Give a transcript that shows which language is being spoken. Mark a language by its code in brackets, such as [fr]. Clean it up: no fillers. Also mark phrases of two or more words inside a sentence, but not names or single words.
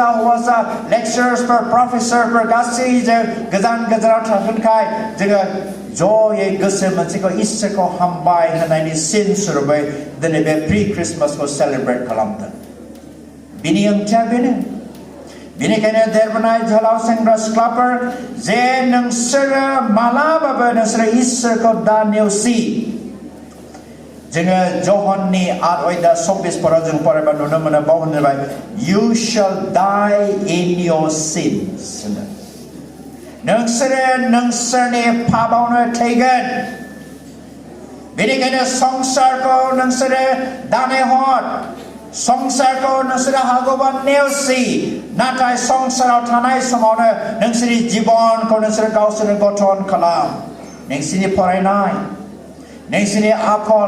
[brx] हौवासा लेक्चारार्सफोर प्रफेसारफोर गासैजों गोजान गोजानाव थागोनखाय जोङो जयै गोसो मोनसेखौ इसोरखौ हामबाय होनायनि सिन स्वरुपै दिनै बे प्रि क्रिसमासखौ सेलेब्रेट खालामदों बिनि ओंथिया बेनो बेनिखायनो देरबोनाय जोहोलाव सेंग्रा सिख्लाफोर जे नोंसोरो मालाबाबो नोंसोरो इसोरखौ दा नेवसि जोङो जहननि 8:24 फोराव जों फरायबा नुनो मोनो बाव होनबाय [en] you shall die in your sins [brx] नोंसोरो नोंसोरनि पापावनो थैगोन बेनिखायनो संसारखौ नोंसोरो दानाय हर संसारखौ नोंसोरो हागौबा नेवसि नाथाय संसाराव थानाय समावनो नोंसोरनि जिबनखौ नोंसोरो गावसोरनो गठन खालाम नोंसोरनि फरायनाय नोंसोरनि आखल